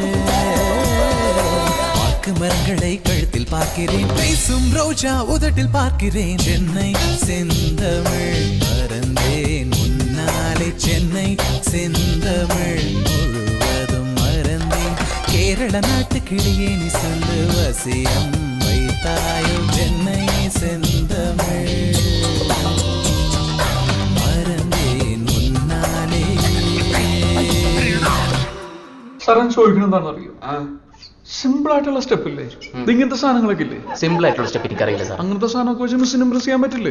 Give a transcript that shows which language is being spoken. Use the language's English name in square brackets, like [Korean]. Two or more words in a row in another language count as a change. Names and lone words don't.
[Tamil] வாக்கு மரங்களை கழுத்தில் பார்க்கிறேன் பேசும் ரோஜா உதட்டில் பார்க்கிறேன் சென்னை செந்தமிழ் மறந்தேன் முன்னாலே சென்னை செந்தமிழ் முழுவதும் மறந்தேன் கேரள நாட்டு கிளியே நீ சொல்லு வசியம் வைத்தாயோ சென்னை செந்தமிழ் மறந்தேன் முன்னாலே [Malayalam] സാറൻ ചോദിക്കണം എന്താണെന്ന് അറിയോ സിമ്പിൾ ആയിട്ടുള്ള സ്റ്റെപ്പ് ഇല്ലേ ഇങ്ങനത്തെ സാധനങ്ങളൊക്കെ ഇല്ലേ സിമ്പിൾ ആയിട്ടുള്ള സ്റ്റെപ്പ് എനിക്കറിയില്ല സാർ അങ്ങനത്തെ സാധനമൊക്കെ വെച്ച് മിസ്സിന് ഇംപ്രസ് ചെയ്യാൻ പറ്റില്ലേ